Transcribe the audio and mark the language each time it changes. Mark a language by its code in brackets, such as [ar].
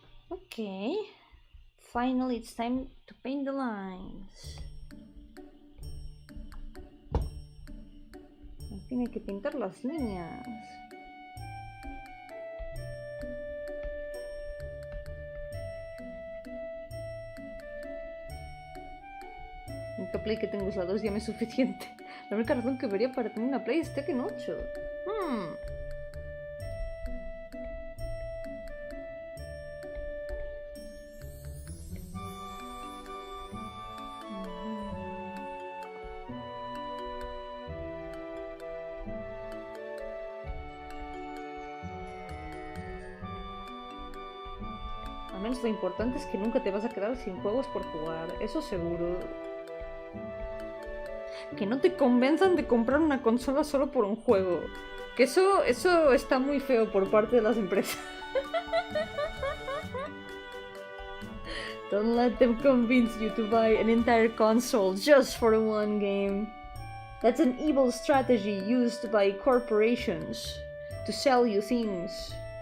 [en] Okay. Finally, it's time to paint the lines. [es] Al fin hay que pintar las líneas. La única play que tengo es la 2, ya me es suficiente. La única razón que vería para tener una play es Tekken 8. Al menos lo importante es que nunca te vas a quedar sin juegos por jugar, eso seguro. Que no te convenzan de comprar una consola solo por un juego. Que eso está muy feo por parte de las empresas. [en] Don't let them convince you to buy an entire console just for one game. That's an evil strategy used by corporations to sell you things.